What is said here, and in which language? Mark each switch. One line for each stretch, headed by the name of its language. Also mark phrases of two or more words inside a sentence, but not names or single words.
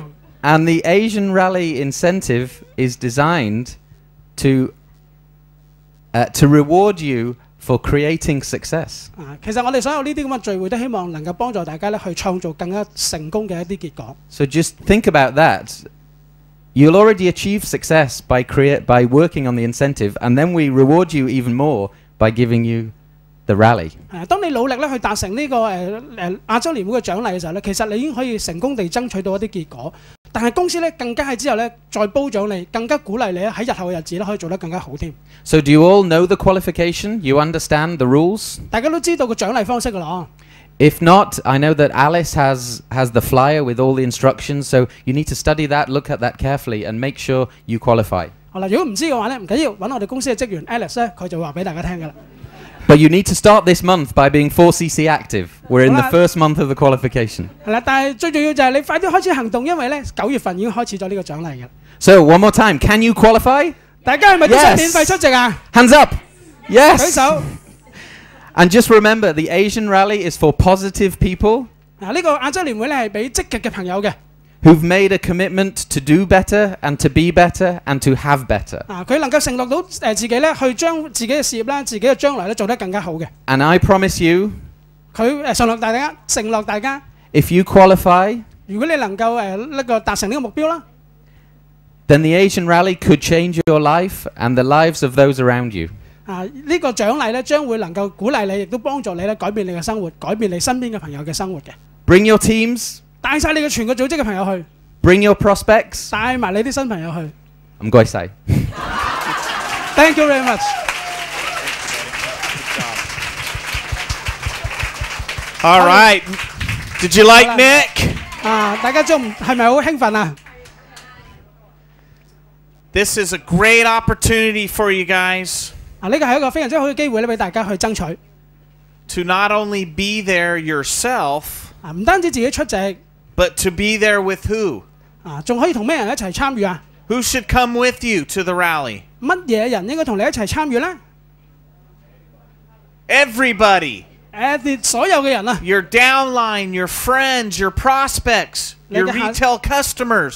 English: And the Asian Rally incentive is designed to reward you for creating success.
Cantonese: 其實我哋所有呢啲咁嘅聚會都希望能夠幫助大家咧去創造更加成功嘅一啲結果。
English: So just think about that. You'll already achieve success by working on the incentive, and then we reward you even more by giving you the rally.
Cantonese: 當你努力咧去達成呢個亞洲年會嘅獎勵嘅時候咧，其實你已經可以成功地爭取到一啲結果。但係公司咧更加係之後咧再褒獎你，更加鼓勵你喺日後嘅日子咧可以做得更加好添。
English: So do you all know the qualification? You understand the rules?
Cantonese: 大家都知道個獎勵方式㗎啦。
English: If not, I know that Alice has the flyer with all the instructions, so you need to study that, look at that carefully, and make sure you qualify.
Cantonese: 好啦，如果唔知嘅話咧，唔緊要，揾我哋公司嘅職員 Alice 咧，佢就會話俾大家聽㗎啦。
English: But you need to start this month by being 4cc active. We're in the first month of the qualification.
Cantonese: 係啦，但係最重要就係你快啲開始行動，因為咧9月份已經開始咗呢個獎勵嘅。
English: So one more time, can you qualify?
Cantonese: 大家係咪都想免費出席啊？
English: Hands up! Yes!
Cantonese: 舉手。
English: And just remember, the Asian Rally is for positive people
Cantonese: 嗱，呢個亞洲年會咧係俾積極嘅朋友嘅。
English: who've made a commitment to do better and to be better and to have better.
Cantonese: 佢能夠承諾到自己咧去將自己嘅事業啦、自己嘅將來咧做得更加好嘅。
English: And I promise you,
Cantonese: 佢承諾大家，
English: if you qualify,
Cantonese: 如果你能夠達成呢個目標啦，
English: then the Asian Rally could change your life and the lives of those around you.
Cantonese: 呢個獎勵咧將會能夠鼓勵你，亦都幫助你咧改變你嘅生活，改變你身邊嘅朋友嘅生活嘅。
English: Bring your teams.
Cantonese: 帶晒你嘅全個組織嘅朋友去。
English: Bring your prospects.
Cantonese: 帶埋你啲新朋友去。唔該晒。
English: Thank you very much. All right. Did you like Nick?
Cantonese: 大家係咪好興奮啊？
English: This is a great opportunity for you guys.
Cantonese: 呢個係一個非常之好嘅機會咧，俾大家去爭取。
English: To not only be there yourself,
Cantonese: 唔單止自己出席
English: but to be there with who?
Cantonese: 仲可以同咩人一齊參與啊？
English: Who should come with you to the rally?
Cantonese: 乜嘢人應該同你一齊參與呢？
English: Everybody.
Cantonese: 所有嘅人啊
English: Your downline, your friends, your prospects, your retail customers.